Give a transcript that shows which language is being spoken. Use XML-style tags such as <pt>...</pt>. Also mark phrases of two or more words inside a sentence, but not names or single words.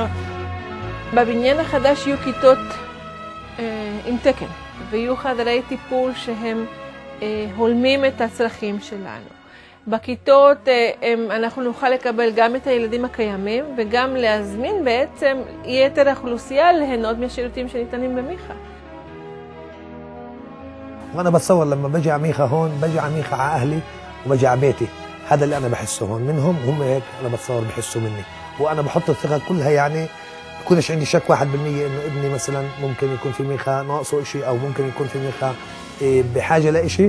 <he>בבניין החדש יהיו כיתות עם תקן, ויהיו חדרי טיפול שהם הולמים את הצרכים שלנו. בכיתות אנחנו נוכל לקבל גם את הילדים הקיימים, וגם להזמין בעצם יתר האוכלוסייה ליהנות מהשירותים שניתנים במיכה.</he> <ar>وانا بتصور لما بجي على ميخا هون بجي على ميخا على اهلي وبجي على بيتي، هذا اللي انا بحسه هون منهم، هم هيك انا بتصور بحسوا مني، وانا بحط الثقه كلها، يعني بكونش عندي شك 1% انه ابني مثلا ممكن يكون في ميخا ناقصه شيء او ممكن يكون في ميخا بحاجه لشيء.</ar>